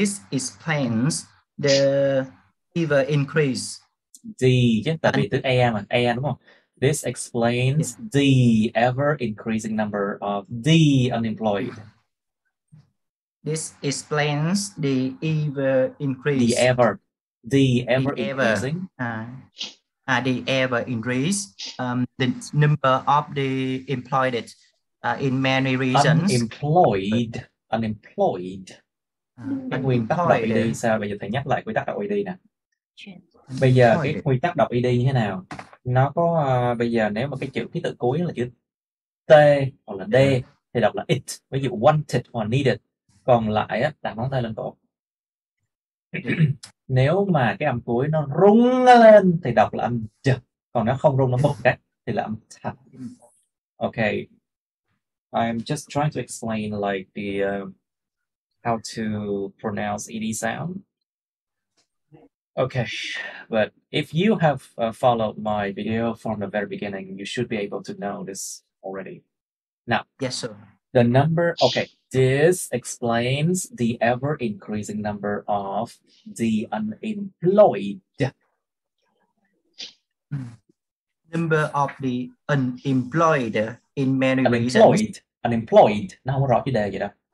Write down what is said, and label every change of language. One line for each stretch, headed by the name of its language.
English: explains the ever increase.
Vietnamese: Chứ tại vì từ e đúng không?
English: This explains the ever increasing number of the unemployed. This explains the ever increase. The ever increasing. The ever increase. The number of the employed in many regions. Unemployed.
Vietnamese: Cái nguyên tắc đọc ID sao? Bây giờ thầy nhắc lại quy tắc đọc ID nè. Bây giờ cái quy tắc đọc ID như thế nào? Nó có bây giờ nếu mà cái ký tự cuối là chữ T hoặc là D thì đọc là it. Ví dụ wanted hoặc needed. Còn lại á, đặt ngón tay lên cổ. Nếu mà cái âm cuối nó rung lên thì đọc là âm j. Còn nó không rung, nó bật cái thì là âm t. Ok.
English: I'm just trying to explain like the how to pronounce ed sound. Okay, but if you have followed my video from the very beginning, you should be able to know this already. Now, Yes, sir. the number, okay, this explains the ever-increasing number of the unemployed. Number of the unemployed in many regions.
Vietnamese: Unemployed, nó không có rõ chủ đề vậy đâu.